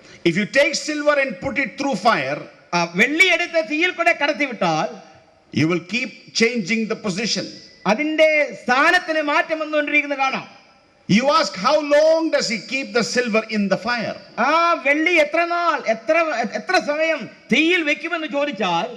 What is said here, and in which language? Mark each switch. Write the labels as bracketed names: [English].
[English] If you take silver and put it through fire, [Malayalam] വെള്ളി എടുത്ത് തീയിൽ കൂടെ കടത്തിവിട്ടാൽ [English] you will keep changing the position. [Malayalam] അതിന്റെ സ്ഥാനത്തിന് മാറ്റം വന്നുകൊണ്ടിരിക്കുന്നത് കാണാം. [English] You ask, how long does he keep the silver in the fire? [Malayalam] ആ വെള്ളി എത്ര സമയം തീയിൽ വെക്കുമെന്ന് ചോദിച്ചാൽ,